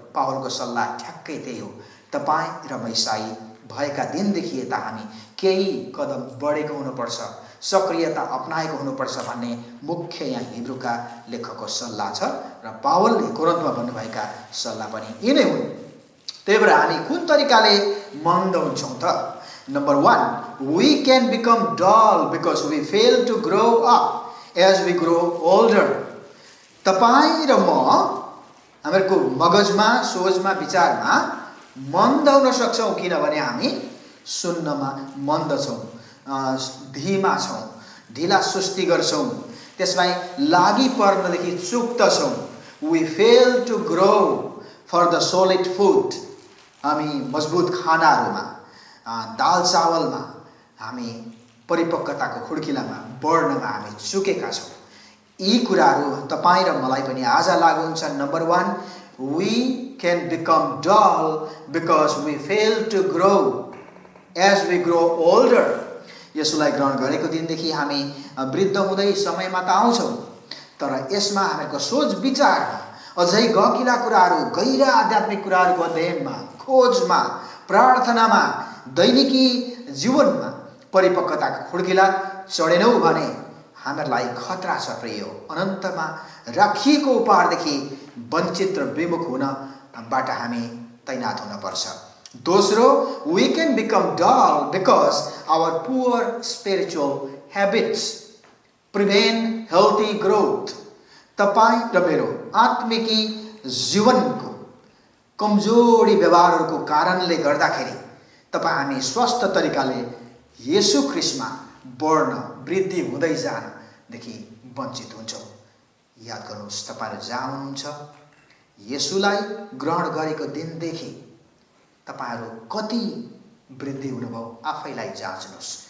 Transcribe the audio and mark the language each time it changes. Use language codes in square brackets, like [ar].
[ne] पावलको सल्लाह ठ्याक्कै त्यही हो। तपाईँ र म ईसाई भएका दिनदेखि यता हामी केही कदम बढेको हुनुपर्छ, सक्रियता अपनाएको हुनुपर्छ भन्ने मुख्य यहाँ हिब्रूका लेखकको सल्लाह छ र पावलले कोरिन्थमा भन्नुभएका सल्लाह पनि यिनै हुन्। त्यही भएर हामी कुन तरिकाले मन्द हुन्छौँ त? [en] Number 1, we can become dull because we fail to grow up as we grow older. [ne] तपाईँ र म हामीहरूको मगजमा, सोचमा, विचारमा मन्द हुन सक्छौँ, किनभने हामी सुन्नमा मन्द छौँ, धीमा छौँ, ढिला सुस्ती गर्छौँ, त्यसलाई लागि पर्नदेखि चुक्दछौँ। [en] We fail to grow for the solid food. [ne] हामी मजबुत खानाहरूमा, दाल चावलमा हामी परिपक्वताको खुड्किलामा बढ्नमा हामी चुकेका छौँ। यी कुराहरू तपाईँ र मलाई पनि आज लागू हुन्छ। [en] Number 1, we can become dull because we fail to grow as we grow older. [ne] यसलाई ग्रहण गरेको दिनदेखि हामी वृद्ध हुँदै समयमा त आउँछौँ, तर यसमा हामीहरूको सोच विचारमा अझै गकिला कुराहरू, गैर आध्यात्मिक कुराहरूको अध्ययनमा, खोजमा, प्रार्थनामा, दैनिकी जीवनमा परिपक्वताको खुड्किला चढेनौँ भने हामीहरूलाई खतरा छ प्रिय। अनन्तमा राखिएको उपहारदेखि वञ्चित र विमुख हुनबाट हामी तैनात हुनपर्छ। [en] दोस्रो, we can become dull because our poor spiritual habits prevent healthy growth. [ne] तपाईँ र मेरो आत्मिकी जीवनको कमजोरी व्यवहारहरूको कारणले गर्दाखेरि हामी स्वस्थ तरिकाले येशू ख्रीष्टमा बढ्न, वृद्धि हुँदै जानदेखि वञ्चित हुन्छौँ। याद गर्नुहोस्, तपाईँहरू जहाँ हुनुहुन्छ, येशूलाई ग्रहण गरेको दिनदेखि तपाईँहरू कति वृद्धि हुनुभयो आफैलाई जाँच्नुहोस्।